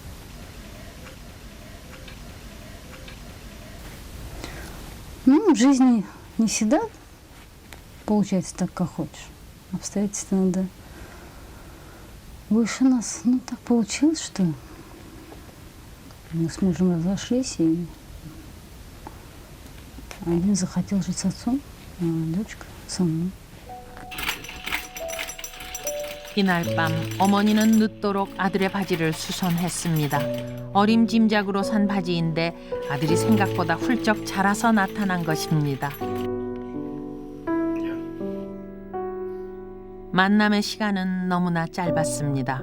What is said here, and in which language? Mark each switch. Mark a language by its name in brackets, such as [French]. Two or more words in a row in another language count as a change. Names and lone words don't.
[Russian] Ну, в жизни не всегда получается так, как хочешь. Обстоятельства надо выше нас. Ну, так получилось, что мы с мужем разошлись, и один захотел жить с отцом, а дочка со мной. [Korean] 이날 밤 어머니는 늦도록 아들의 바지를 수선했습니다. 어림짐작으로 산 바지인데 아들이 생각보다 훌쩍 자라서 나타난 것입니다. 만남의 시간은 너무나 짧았습니다.